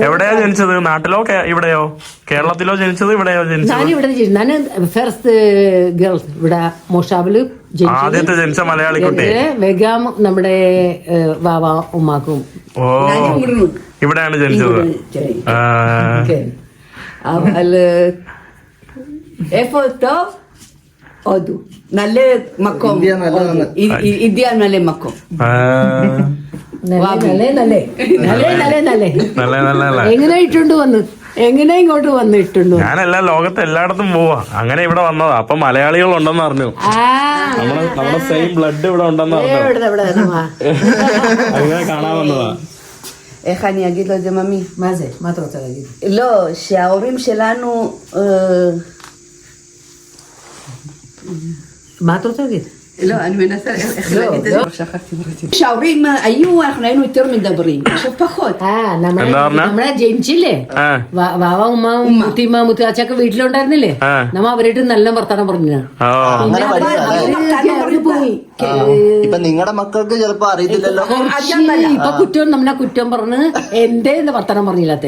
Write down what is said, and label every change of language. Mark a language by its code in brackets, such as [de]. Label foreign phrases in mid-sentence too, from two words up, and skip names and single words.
[ml] എവിടെയാ ജനിച്ചത്? നാട്ടിലോ ഇവിടെയോ? കേരളത്തിലോ ജനിച്ചത്, ഇവിടെയോ ജനിച്ചത്? ഞാനിവിടെ ഞാൻ [en] first girls [ml] ഇവിടെ മോഷാബില് ആദ്യത്തെ ജനിച്ച മലയാളി കുട്ടി. വെഗാം നമ്മുടെ വാവ ഉമ്മാക്കും. ഓ, ഇവിടെയാണ് ജനിച്ചത്. [he] איפה טוב? הודו. [ml] നല്ല מקום. ഇന്ത്യ നല്ല מקום. എങ്ങനെ ഇട്ടുകൊണ്ട് വന്നു? എങ്ങനെ ഇങ്ങോട്ട് വന്ന് ഇട്ടുണ്ടോ? ഞാനെല്ലാം ലോകത്ത് എല്ലായിടത്തും പോവാ. അങ്ങനെ ഇവിടെ വന്നതാ. അപ്പൊ മലയാളികൾ ഉണ്ടെന്ന് അറിഞ്ഞു. നമ്മുടെ [en] same blood [ml] ഇവിടെ ഉണ്ടെന്ന് അറിഞ്ഞു. അങ്ങനെ കാണാൻ വന്നതാ. [he] איך אני אגיד לו את זה, ממי? מה זה? מה אתה רוצה להגיד? לא, שההורים שלנו... מה אתה רוצה להגיד? לא, אני מנסה איך להגיד את זה. שההורים היו, אנחנו היינו יותר מדברים, עכשיו פחות. [ml] നമ്മളെ ജനിച്ചില്ലേ, വാവ ഉമ്മ മുത്തിമ്മ മുത്തച്ഛൊക്കെ വീട്ടിലുണ്ടായിരുന്നില്ലേ, നമ്മ അവരായിട്ട് നല്ല വർത്താനം പറഞ്ഞു. ഇപ്പൊ നിങ്ങളുടെ മക്കൾക്ക് ചിലപ്പോ അറിയത്തില്ലല്ലോ. ഇപ്പൊ കുറ്റം നമ്മളെ കുറ്റം പറഞ്ഞ് എന്റെ വർത്താനം പറഞ്ഞില്ലാത്തേ